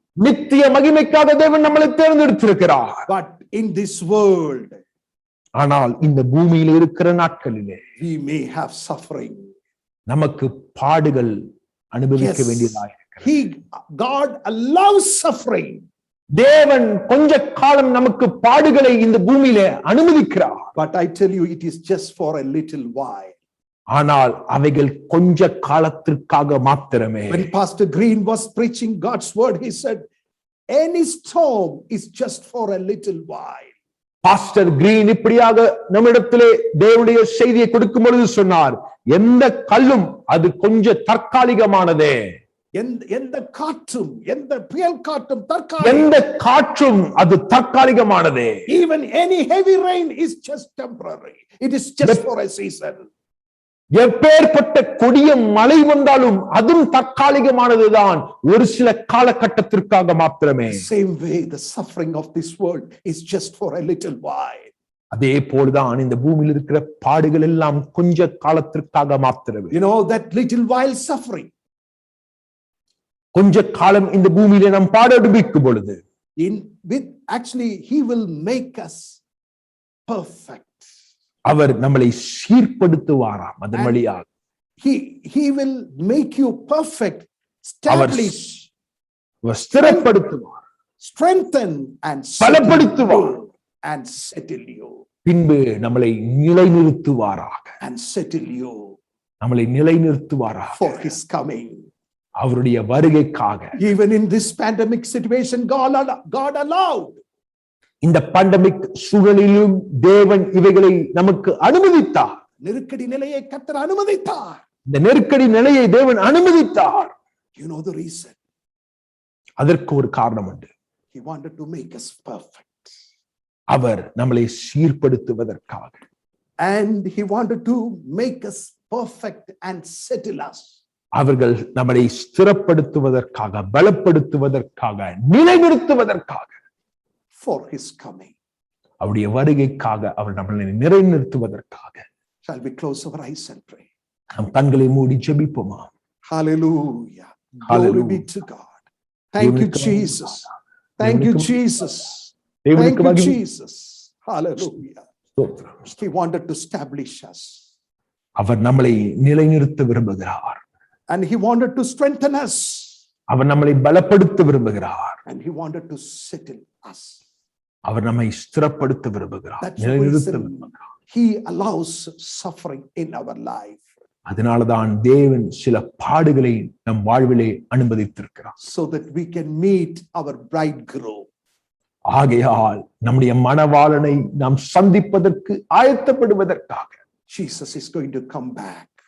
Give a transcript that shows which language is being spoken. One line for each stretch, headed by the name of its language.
Tamil: நித்திய மகிமைக்காக தேவன் நம்மளை தேர்ந்தெடுத்திருக்கிறார்.
English: But in this world,
Tamil: ஆனால் இந்த பூமியில் இருக்கிற நாட்களிலே
English: we may have suffering.
Tamil: நமக்கு பாடுகள் அனுபவிக்க
English: Yes.
Tamil: வேண்டியதாக
English: God allows suffering.
Tamil: தேவன் கொஞ்ச காலம் நமக்கு பாடுகளை இந்த பூமியிலே அனுமதிக்கிறார்.
English: But I tell you, it is just for a little while.
Tamil: ஆனால் அவைகள் கொஞ்ச காலத்திற்காக மாத்திரமே.
English: When Pastor Green was preaching God's word, he said, any storm is just for a little while.
Tamil: Pastor green இப்படியாக நம்மிடத்திலே தேவனுடைய செய்தியை கொடுக்கும் பொழுது சொன்னார், எந்த கல்லும் அது கொஞ்சம் தற்காலிகமானதே. எந்த புயல் காற்றும் எந்த காற்றும் அது தற்காலிகமானதே.
English: Even any heavy rain is just temporary. It is just for a season.
Tamil: எப்பேற்பட்ட கொடிய மழை வந்தாலும் அதுவும் தற்காலிகமானதுதான், ஒரு சில காலகட்டத்திற்காக மாத்திரமே.
English: Same way the suffering of this world is just for a little while.
Tamil: அதே போலதான் இந்த பூமியில் இருக்கிற பாடுகள் எல்லாம் கொஞ்ச காலத்திற்காக மாத்திரமே.
English: You know that little while suffering,
Tamil: கொஞ்ச காலம் இந்த பூமியிலே நாம் பாட அனுபவிக்கும் பொழுது
English: actually he will make us perfect.
Tamil: அவர் நம்மளை சீர்படுத்துவாராம். அதன் வழியாக
English: he will make you perfect, establish,
Tamil: ஸ்திரப்படுத்துவார்,
English: strengthen and
Tamil: பலப்படுத்துவார்,
English: and settle you.
Tamil: பின்பு நம்மளை நிலைநிறுத்துவாராக.
English: And settle you
Tamil: நம்மளை நிலைநிறுத்துவாராக
English: for his coming.
Tamil: அவருடைய வருகைக்காக.
English: Even in this pandemic situation, God allowed.
Tamil: இந்த பேண்டமிக் சூழலிலும் தேவன் இவைகளை நமக்கு அனுமதித்தார். நெருக்கடி நிலையை கர்த்தர் அனுமதித்தார். இந்த நெருக்கடி நிலையை தேவன் அனுமதித்தார்.
English: You know the reason?
Tamil: அதற்கு ஒரு காரணம் உண்டு.
English: He wanted to make us perfect.
Tamil: அவர் நம்மளை சீர்படுத்துவதற்காக.
English: And he wanted to make us perfect and settle us.
Tamil: அவர்கள் நம்மை ஸ்திரப்படுத்துவதற்காக, பலப்படுத்துவதற்காக, நிலைநிறுத்துவதற்காக,
English: for his coming.
Tamil: அவருடைய வருகைக்காக, அவர் நம்மளை நிலைநிறுத்துவதற்காக.
English: Shall we close our eyes and pray?
Tamil: நம் கண்களை மூடி ஜெபிப்போமா?
English: Hallelujah. Glory Hallelujah. be to God. Thank you, Jesus. Thank you, Jesus. Thank you, Jesus. Hallelujah. He wanted to establish us.
Tamil: அவர் நம்மளை நிலைநிறுத்த விரும்புகிறார்.
English: And he wanted to strengthen us.
Tamil: அவர் நம்மளை பலப்படுத்த விரும்புகிறார்.
English: And he wanted to settle us.
Tamil: அவர் நம்மை ஸ்திரப்படுத்த விரும்புகிறார்,
English: That's the
Tamil: நிலைநிறுத்த
English: reason
Tamil: விரும்புகிறார்.
English: he allows suffering in our life.
Tamil: அதனாலதான் தேவன் சில பாடுகளை நம் வாழ்விலே அனுமதித்திருக்கிறார்.
English: So that we can meet our bridegroom.
Tamil: ஆகையால் நம்முடைய மணவாளனை நாம் சந்திப்பதற்கு ஆயத்தப்படுவதற்காக
English: Jesus is going to come back